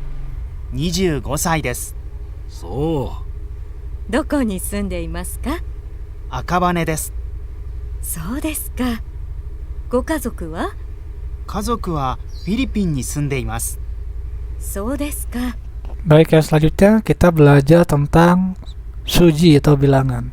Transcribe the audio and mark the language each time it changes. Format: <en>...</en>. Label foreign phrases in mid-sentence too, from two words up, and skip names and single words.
<ja>25 歳です。そう。どこに住んでいますか？赤羽です。そうですか。ご家族は？家族はフィリピンに住んでいます。そうですか。</ja> <id>Baik, yang selanjutnya kita belajar tentang suji atau bilangan.</id>